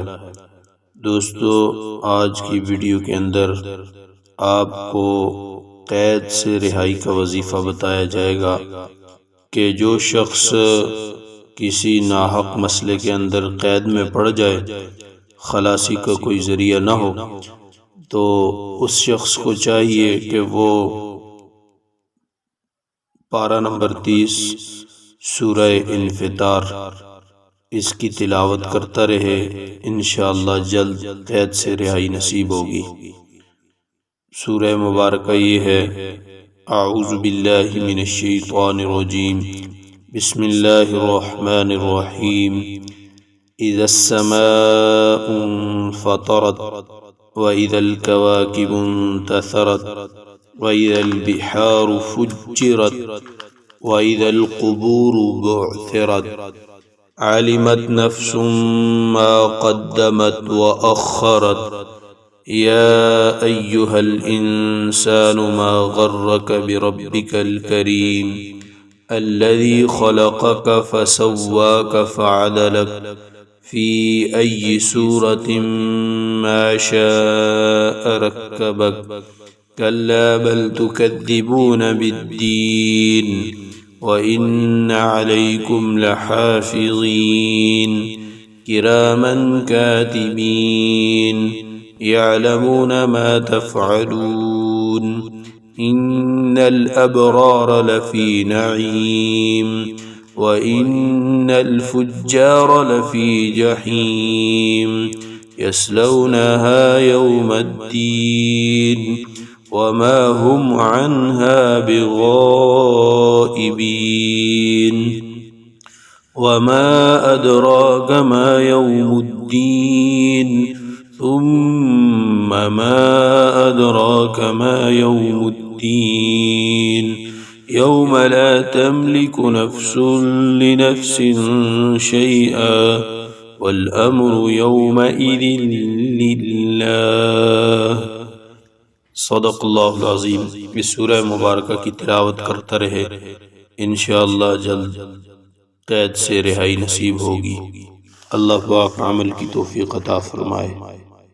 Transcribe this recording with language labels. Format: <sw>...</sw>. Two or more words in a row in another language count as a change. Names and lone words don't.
<hi>दोस्तों, आज की वीडियो के अंदर आपको कैद से रिहाई का वजीफ़ा बताया जाएगा कि जो शख्स किसी नाहक मसले के अंदर कैद में पड़ जाए, खलासी का कोई ज़रिया न हो, तो उस शख्स को चाहिए कि वो पारा नंबर 30 सूरह इन्फितार इसकी तिलावत करता रहे।</hi> <ar>إن شاء الله</ar> <hi>जल्द कैद से रिहाई नसीब होगी। सूरह मुबारक ये है,</hi> <ar>أعوذ بالله من الشيطان الرجيم، بسم الله الرحمن الرحيم. إذا السماء انفطرت وإذا الكواكب انتثرت وإذا البحار فجرت وإذا القبور بعثرت علمت نفس ما قدمت وأخرت يا أيها الإنسان ما غرك بربك الكريم الذي خلقك فسواك فعدلك في أي صورة ما شاء ركبك كلا بل تكذبون بالدين وإن عليكم لحافظين كراما كاتبين يعلمون ما تفعلون إن الأبرار لفي نعيم وإن الفجار لفي جحيم يصلونها يوم الدين وما هم عنها بغائبين وما أدراك ما يوم الدين ثم ما أدراك ما يوم الدين يوم لا تملك نفس لنفس شيئا والأمر يومئذ لله. صدق الله العظيم.</ar> <hi>इस सूरह मुबारक की तिलावत करता रहे,</hi> <ar>إن شاء الله</ar> <hi>जल्द कैद से रिहाई नसीब होगी। अल्लाह पाक अमल की तौफ़ीक़ अता फरमाए।</hi>